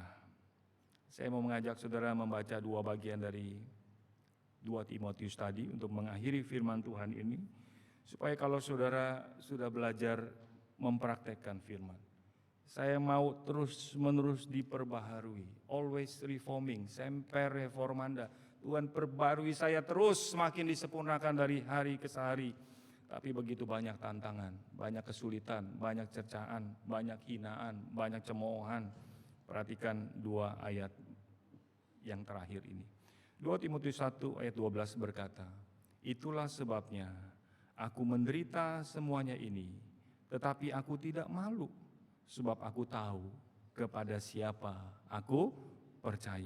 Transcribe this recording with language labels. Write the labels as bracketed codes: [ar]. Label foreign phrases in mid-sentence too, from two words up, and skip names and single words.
[id] Saya mau mengajak saudara membaca dua bagian dari 2 Timotius tadi untuk mengakhiri firman Tuhan ini, supaya kalau saudara sudah belajar mempraktekkan firman, saya mau terus-menerus diperbaharui, [en] always reforming, [la] semper reformanda. [id] Tuhan perbarui saya terus, semakin disempurnakan dari hari ke hari. Tapi begitu banyak tantangan, banyak kesulitan, banyak cercaan, banyak hinaan, banyak cemoohan. Perhatikan 2 ayat yang terakhir ini. 2 Timotius 1 ayat 12 berkata, itulah sebabnya aku menderita semuanya ini, tetapi aku tidak malu, sebab aku tahu kepada siapa aku percaya.